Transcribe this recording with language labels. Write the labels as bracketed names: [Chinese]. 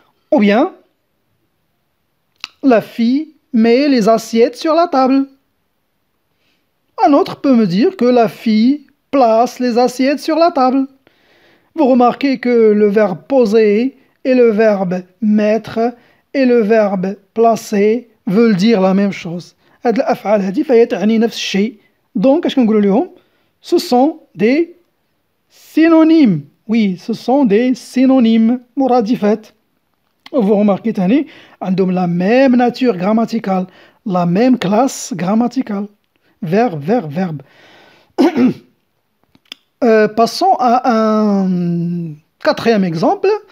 [French] Ou bien, la fille met les assiettes sur la table. Un autre peut me dire que la fille place les assiettes sur la table. Vous remarquez que le verbe poser et le verbe mettre et le verbe placer veulent dire la même chose. [Arabic] هاد الأفعال هذه فهي تعني نفس الشيء. Donc, اش كنقولوا لهم? [French] Ce sont des synonymes. Oui, ce sont des synonymes. [Arabic] مرادفات. [French] Vous remarquez تاني عندهم la même nature grammaticale, la même classe grammaticale. Verbe, verbe, verbe. Passons à un quatrième exemple.